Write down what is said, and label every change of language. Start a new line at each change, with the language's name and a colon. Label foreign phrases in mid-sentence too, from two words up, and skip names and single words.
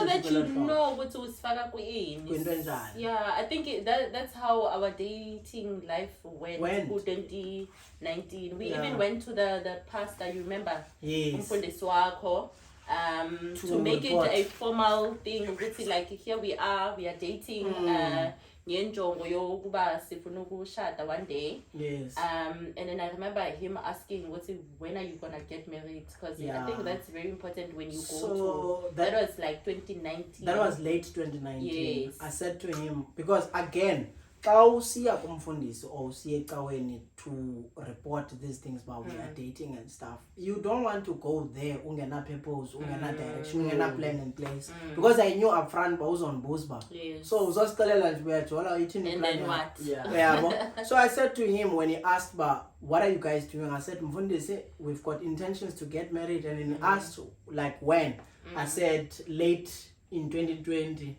English: So that you know what to
Zulu: usifaka kuyini.
English: Yeah, I think that's how our dating life went. 2019. We even went to the pastor, you remember? Yes. To make it a formal thing, like here we are dating
Xhosa: ngenjongo yokuba sifuna ukushada
English: one day. Yes. And then I remember him asking, when are you gonna get married? Because I think that's very important when you go to. That was like 2019. That was late 2019. Yes. I said to him, because again, or to report these things about we are dating and stuff, you don't want to go there ungena purpose, ungena direction, ungena plan in place, because I knew upfront was on Bosba. So and then what? So I said to him when he asked, but what are you guys doing? I said, Mfundisi, we've got intentions to get married. And then he asked like when. I said late in 2020.